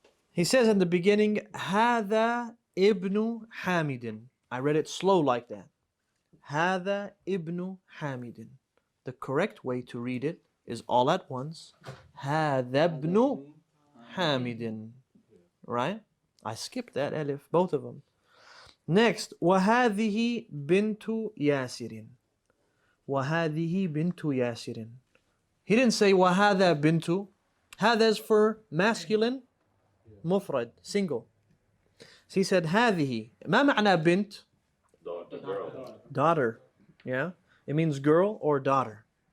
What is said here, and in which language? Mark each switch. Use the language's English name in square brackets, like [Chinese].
[English] He says in the beginning, [Arabic] هذا ابن حامد. [English] I read it slow like that. [Arabic] هذا ابن حامد. [English] The correct way to read it is all at once. [Arabic] هذا ابن حامد. [English] Right? I skipped that alif, both of them. Next, [Arabic] وهذه بنت ياسر. وهذه بنت ياسر. [English] He didn't say [Arabic] وهذا بنت. [English] هذا is for masculine, مفرد, single. So he said هذه. [Arabic] ما معنى بنت? [English] Daughter. Yeah? It means girl or daughter.